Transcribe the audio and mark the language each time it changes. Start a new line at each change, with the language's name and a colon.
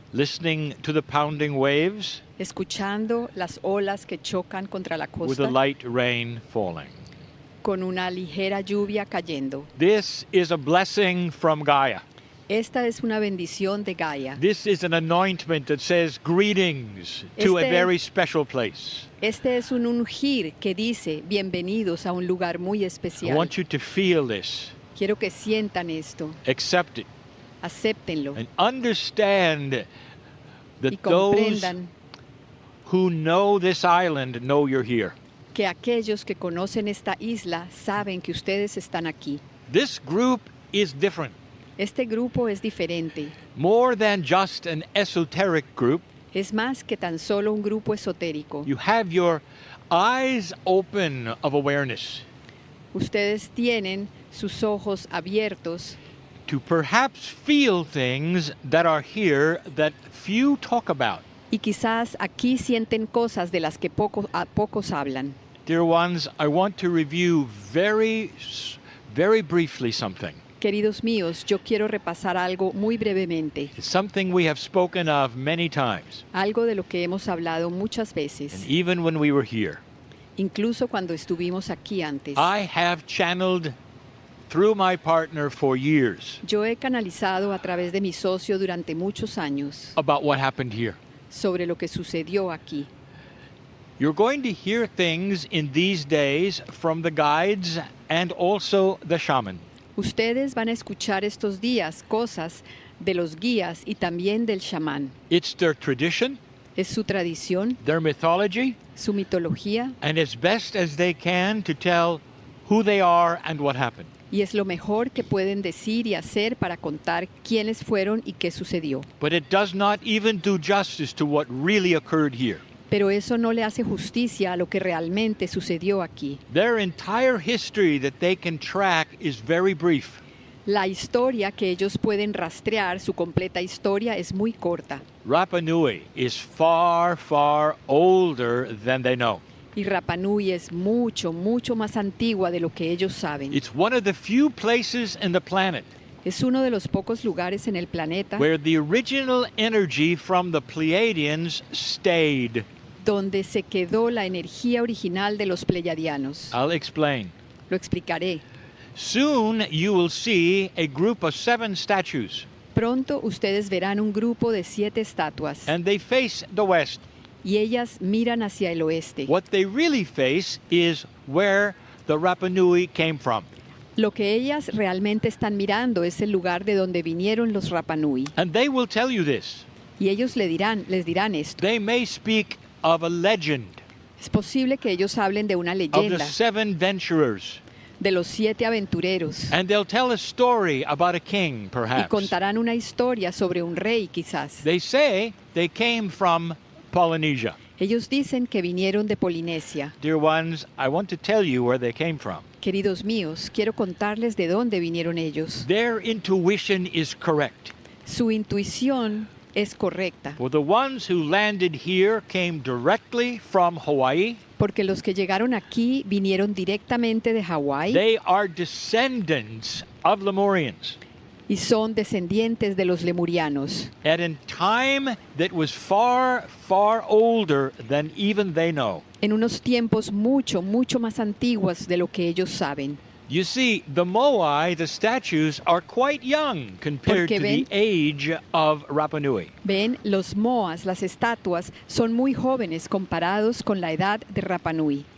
English: listening to the pounding waves
Spanish: escuchando las olas que chocan contra la
English: with a
Spanish: costa
English: light rain falling.
Spanish: con una ligera lluvia cayendo.
English: This is a blessing from Gaia.
Spanish: Esta es una bendición de Gaia.
English: This is an anointment that says greetings to a
Spanish: Este-
English: very special place.
Spanish: Este es un ungir que dice bienvenidos a un lugar muy
English: I
Spanish: especial.
English: want you to feel this,
Spanish: Quiero que sientan esto,
English: accept it,
Spanish: acéptenlo
English: and understand
Spanish: y
English: that those
Spanish: comprendan
English: who know this island know you're here.
Spanish: que aquellos que conocen esta isla saben que ustedes están aquí.
English: This group is different.
Spanish: Este grupo es diferente.
English: More than just an esoteric group,
Spanish: Es más que tan solo un grupo esotérico.
English: you have your eyes open of awareness
Spanish: Ustedes tienen sus ojos abiertos
English: to perhaps feel things that are here that few talk about.
Spanish: y quizás aquí sienten cosas de las que pocos hablan.
English: Dear ones, I want to review very briefly something.
Spanish: Queridos míos, yo quiero repasar algo muy brevemente,
English: It's something we have spoken of many times,
Spanish: algo de lo que hemos hablado muchas
English: and
Spanish: veces,
English: even when we were here.
Spanish: incluso cuando estuvimos aquí antes.
English: I have channeled through my partner for years
Spanish: Yo he canalizado a través de mi socio durante muchos años
English: about what happened here.
Spanish: sobre lo que sucedió aquí.
English: You're going to hear things in these days from the guides and also the shaman.
Spanish: Ustedes van a escuchar estos días cosas de los guías y también del chamán.
English: It's their tradition,
Spanish: Es su tradición,
English: their mythology,
Spanish: su mitología
English: and as best as they can to tell who they are and what happened.
Spanish: y es lo mejor que pueden decir y hacer para contar quiénes fueron y qué sucedió.
English: But it does not even do justice to what really occurred here.
Spanish: Pero eso no le hace justicia a lo que realmente sucedió aquí.
English: Their entire history that they can track is very brief.
Spanish: La historia que ellos pueden rastrear, su completa historia, es muy corta.
English: Rapa Nui is far, far older than they know.
Spanish: Y Rapa Nui es mucho, mucho más antigua de lo que ellos saben.
English: It's one of the few places in the planet
Spanish: Es uno de los pocos lugares en el planeta
English: where the original energy from the Pleiadians stayed.
Spanish: donde se quedó la energía original de los pleyadianos.
English: I'll explain.
Spanish: Lo explicaré.
English: Soon you will see a group of 7 statues,
Spanish: Pronto ustedes verán un grupo de 7 estatuas
English: and they face the west.
Spanish: y ellas miran hacia el oeste.
English: What they really face is where the Rapa Nui came from.
Spanish: Lo que ellas realmente están mirando es el lugar de donde vinieron los Rapa Nui.
English: And they will tell you this.
Spanish: Y ellos les dirán esto.
English: They may speak of a legend
Spanish: Es posible que ellos hablen de una
English: of the
Spanish: leyenda
English: 7 venturers
Spanish: de los 7 aventureros.
English: And they'll tell a story about a king,
Spanish: Y
English: perhaps.
Spanish: contarán una historia sobre un rey, quizás.
English: They say they came from Polynesia.
Spanish: Ellos dicen que vinieron de Polinesia.
English: Dear ones, I want to tell you where they came from.
Spanish: Queridos míos, quiero contarles de dónde vinieron ellos.
English: Their intuition is correct.
Spanish: Su intuición es correcta,
English: For the ones who landed here came directly from Hawaii.
Spanish: porque los que llegaron aquí vinieron directamente de Hawái
English: They are descendants of Lemurians
Spanish: y son descendientes de los lemurianos,
English: at a time that was far, far older than even they know.
Spanish: en unos tiempos mucho, mucho más antiguos de lo que ellos saben.
English: You see, the moai, the statues, are quite young compared
Spanish: Porque
English: to the age of Rapa Nui.
Spanish: Ven, los moas, las estatuas, son muy jóvenes comparados con la edad de Rapa Nui,